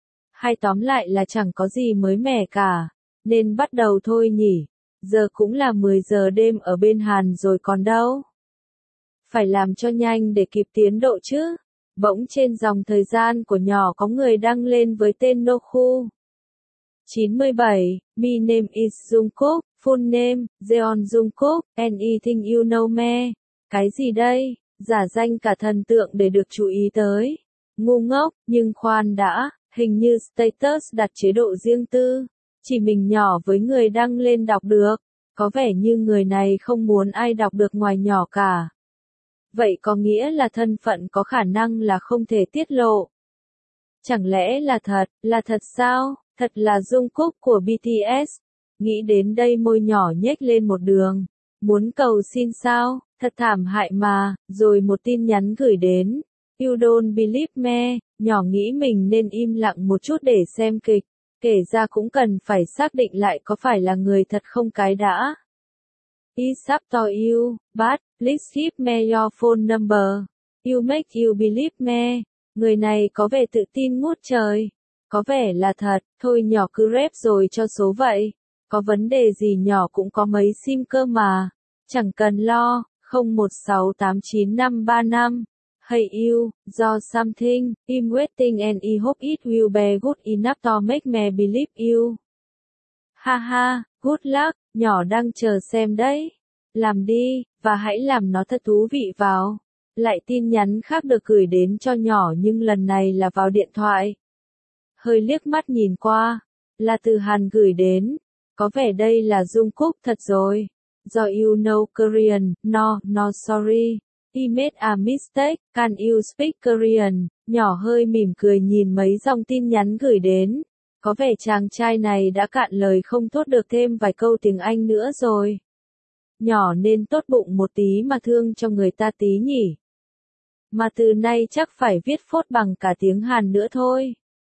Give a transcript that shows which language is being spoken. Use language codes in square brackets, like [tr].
[vi] Hay tóm lại là chẳng có gì mới mẻ cả, nên bắt đầu thôi nhỉ? Giờ cũng là 10 giờ đêm ở bên Hàn rồi còn đâu. Phải làm cho nhanh để kịp tiến độ chứ. Bỗng trên dòng thời gian của nhỏ có người đăng lên với tên Noku. [en] 97, My name is Jungkook, full name, Jeon Jungkook, anything you know me. [vi] Cái gì đây? Giả danh cả thần tượng để được chú ý tới. Ngu ngốc, nhưng khoan đã, hình như status đặt chế độ riêng tư. Chỉ mình nhỏ với người đăng lên đọc được, có vẻ như người này không muốn ai đọc được ngoài nhỏ cả. Vậy có nghĩa là thân phận có khả năng là không thể tiết lộ. Chẳng lẽ là thật sao, thật là Jungkook của BTS? Nghĩ đến đây môi nhỏ nhếch lên một đường, muốn cầu xin sao, thật thảm hại mà, rồi một tin nhắn gửi đến. [en] You don't believe me, [vi] nhỏ nghĩ mình nên im lặng một chút để xem kịch. Kể ra cũng cần phải xác định lại có phải là người thật không cái đã. [en] Is up to you, but please give me your phone number. You make you believe me. [vi] Người này có vẻ tự tin ngút trời. Có vẻ là thật, thôi nhỏ cứ rep rồi cho số vậy. Có vấn đề gì nhỏ cũng có mấy sim cơ mà. Chẳng cần lo, 01689535. [en] Hey you, do something, I'm waiting and I hope it will be good enough to make me believe you. [vi] Ha ha, [en] good luck, [vi] nhỏ đang chờ xem đấy. Làm đi, và hãy làm nó thật thú vị vào. Lại tin nhắn khác được gửi đến cho nhỏ, nhưng lần này là vào điện thoại. Hơi liếc mắt nhìn qua, là từ Hàn gửi đến. Có vẻ đây là Jungkook thật rồi. [en] Do you know Korean, no sorry. He made a mistake, can you speak Korean? [vi] Nhỏ hơi mỉm cười nhìn mấy dòng tin nhắn gửi đến. Có vẻ chàng trai này đã cạn lời không thốt được thêm vài câu tiếng Anh nữa rồi. Nhỏ nên tốt bụng một tí mà thương cho người ta tí nhỉ. Mà từ nay chắc phải viết phốt bằng cả tiếng Hàn nữa thôi.